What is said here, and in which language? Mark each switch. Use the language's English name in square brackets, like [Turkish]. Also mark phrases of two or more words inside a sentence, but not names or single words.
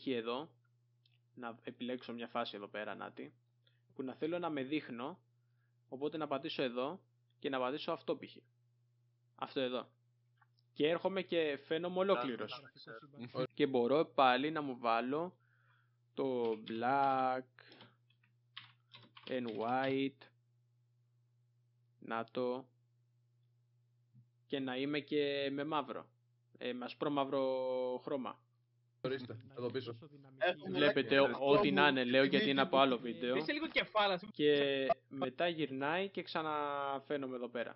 [Greek] εδώ να επιλέξω μια φάση εδώ πέρα, νάτι, που να θέλω να με δείχνω, οπότε να πατήσω εδώ και να πατήσω αυτό π.χ. Αυτό εδώ. Και έρχομαι και φαίνομαι ολόκληρος. Και μπορώ πάλι να μου βάλω το [English] black and white, [Greek] να το, και να είμαι και με μαύρο, με ασπρόμαυρο χρώμα. Ορίστε, εδώ πίσω. Βλέπετε ό,τι να είναι, λέω γιατί είναι από άλλο βίντεο. Και μετά γυρνάει και ξαναφαίνομαι εδώ πέρα.